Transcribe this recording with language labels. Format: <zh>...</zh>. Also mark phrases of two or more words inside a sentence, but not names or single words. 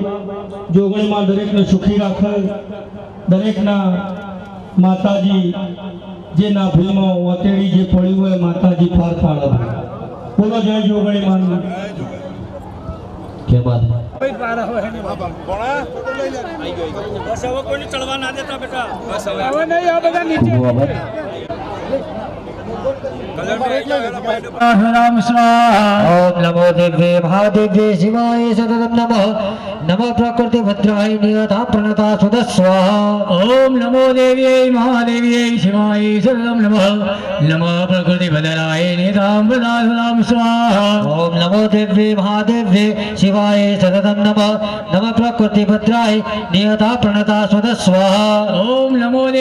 <gu>જોગણીમાં દરેકને સુખી રાખે, દરેકના માતાજી જે ના ભીલમાં વતેડી જે પડ્યું હોય માતાજી પાર પાડે. બોલો જય જોગણી માની. કે બાદ બસ હવે કોઈને ચડવા ના દેતા બેટા. બસ હવે નહીં આ બધા નીચે.</gu> <sa>राम स्वाहा ओम नमो दिव्ये महादिव्ये शिवाय सततं नमः नमः प्रकृति भद्राय नियता प्रणता सुतः स्वाहा ओम नमो देव्यै महादेव्यै शिवाय सततं नमः नमः प्रकृति भद्राय नियता प्रणता सुतः स्वाहा ओम नमो दिव्ये महादेव्ये शिवाय सततं नमः नमः प्रकृति भद्राय नियता प्रणता सुतः स्वाहा ओम नमो</sa>